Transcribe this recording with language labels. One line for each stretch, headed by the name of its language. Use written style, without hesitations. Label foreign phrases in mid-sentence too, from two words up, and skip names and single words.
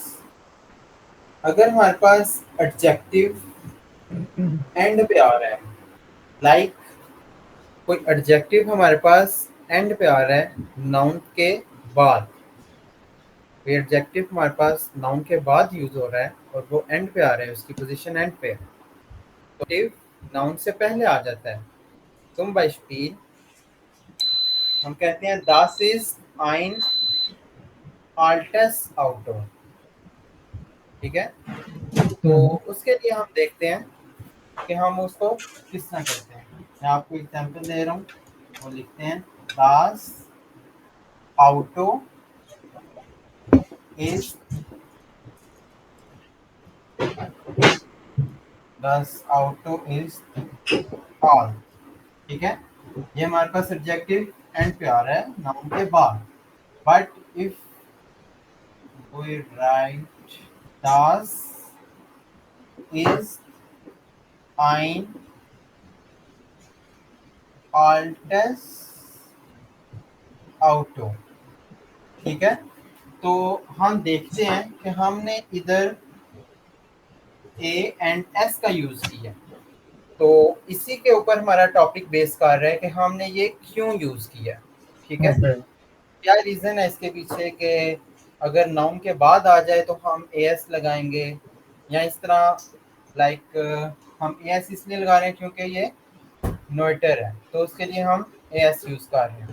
Hindi: अगर हमारे पास
English: adjective end
Hindi: पे आ रहा है, लाइक कोई एडजेक्टिव हमारे पास एंड पे आ रहा है नाउन के बाद, कोई एडजेक्टिव हमारे पास नाउन के बाद यूज हो रहा है और वो एंड पे आ रहा है, उसकी
English: position end
Hindi: पे है, तो
English: adjective noun
Hindi: से पहले आ जाता है। तुम beispiel हम कहते हैं
German: das ist ein altes Auto।
Hindi: ठीक है, तो उसके लिए हम देखते हैं कि हम उसको किस तरह करते हैं। मैं आपको एग्जांपल दे रहा हूँ, वो लिखते हैं
German: das Auto ist das Auto ist all।
Hindi: ठीक है, ये हमारे पास
English: adjective end
Hindi: पे आ रहा है नाउन के बाद,
English: but if we write
German: das ist ein altes Auto।
Hindi: ठीक है, तो हम देखते हैं कि हमने इधर ए एंड एस का यूज किया, तो इसी के ऊपर हमारा
English: topic base
Hindi: कर रहा है कि हमने ये क्यों यूज किया। ठीक है, Okay. क्या रीजन है इसके पीछे कि अगर नाउन के बाद आ जाए तो हम ए एस लगाएंगे, या इस तरह लाइक हम ए एस इसलिए लगा रहे हैं क्योंकि ये नोएटर है, तो उसके लिए हम ए एस यूज कर रहे हैं।